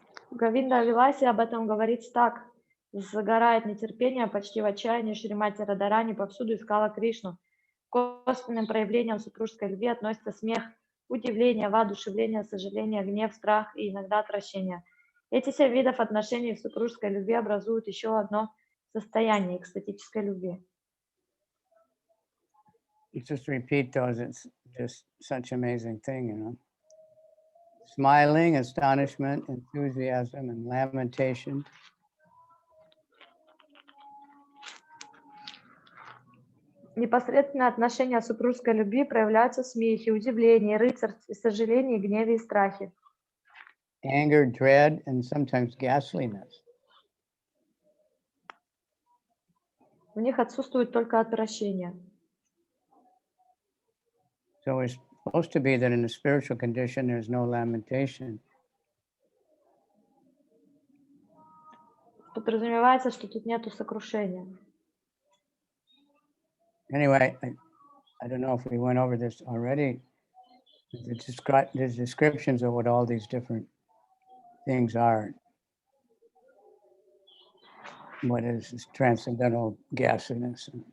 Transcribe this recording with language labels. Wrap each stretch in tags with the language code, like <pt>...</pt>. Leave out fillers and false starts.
<ru>Говинда Виласи об этом говорит так. Загорает нетерпение, почти в отчаянии Шримати Радарани повсюду искала Кришну. К косвенным проявлениям супружеской любви относятся смех, удивление, воодушевление, сожаление, гнев, страх и иногда отвращение. Эти 7 видов отношений в супружеской любви образуют еще одно состояние экстатической любви.</ru> <en>Just repeat those, it's just such an amazing thing, you know. Smiling, astonishment, enthusiasm, and lamentation.</en> <ru>Непосредственное отношение супружеской любви проявляются в смехе, удивлении, рыцарстве, сожалении, гневе и страхе.</ru> <en>Anger, dread, and sometimes ghastliness.</en> <ru>В них отсутствует только отвращение.</ru> <en>So it's supposed to be that in a spiritual condition, there's no lamentation.</en> <ru>Подразумевается, что тут нету сокрушения.</ru> <en>Anyway, I don't know if we went over this already. There's descriptions of what all these different things are. What is this transcendental ghastliness?</en>